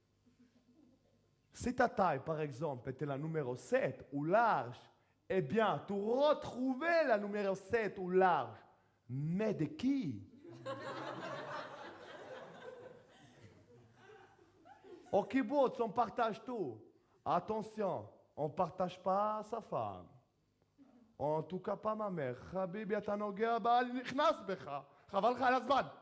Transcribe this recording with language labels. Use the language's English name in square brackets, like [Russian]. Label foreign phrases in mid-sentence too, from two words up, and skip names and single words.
[French] Si ta taille, par exemple, était la numéro 7 ou large, eh bien, tu retrouvais la numéro 7 ou large. Mais de qui? Au kibbutz, on partage tout. Attention, on ne partage pas sa femme. En tout cas, pas ma mère. [Hebrew] Habibi, אתה נוגע בה, נכנס בך. חבל לך על הזמן.